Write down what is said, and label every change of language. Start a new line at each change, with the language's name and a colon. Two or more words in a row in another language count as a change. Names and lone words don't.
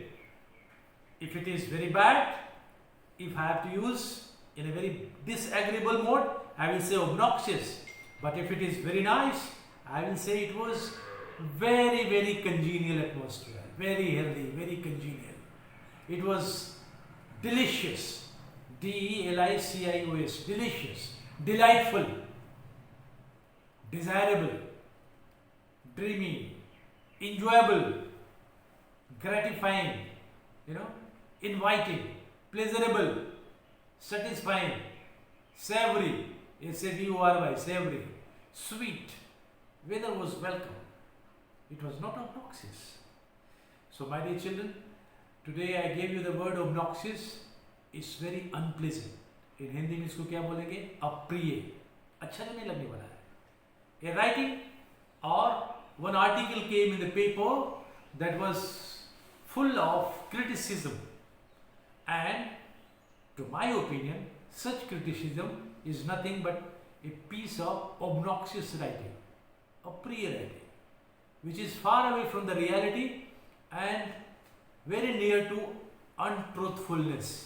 English: If it is very bad, if I have to use in a very disagreeable mode, I will say obnoxious. But if it is very nice, I will say it was very, very congenial atmosphere. Very healthy, very congenial. It was delicious. D-E-L-I-C-I-O-S. Delicious. Delightful. Desirable. Dreamy. Enjoyable. Gratifying. Inviting. Pleasurable. Satisfying. Savory. S-A-V-O-R-Y. Savory. Sweet. Weather was welcome. It was not obnoxious. So my dear children, today I gave you the word obnoxious. It's very unpleasant. In Hindi
Hindi: में इसको क्या बोलेंगे? अप्रिय. अच्छा नहीं लगने वाला है.
English: A writing or one article came in the paper that was full of criticism, and to my opinion, such criticism is nothing but a piece of obnoxious writing, apriya writing, which is far away from the reality and very near to untruthfulness.